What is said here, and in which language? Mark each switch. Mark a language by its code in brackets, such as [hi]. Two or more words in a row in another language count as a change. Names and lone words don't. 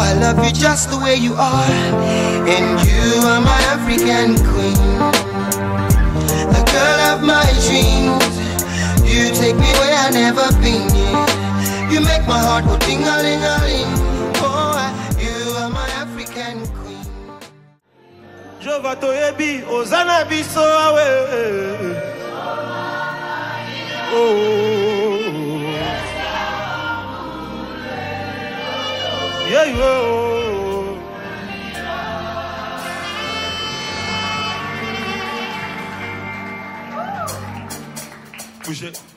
[en] I love you just the way you are. And you are my African queen, the girl of my dreams. You take me where I've never been, yeah. You make my heart go ding-a-ling-a-ling. Oh, you are my African queen. [ln] Jova toyebi ozana biso awe. [en] Oh, yeah, yo. [fr] Bouger.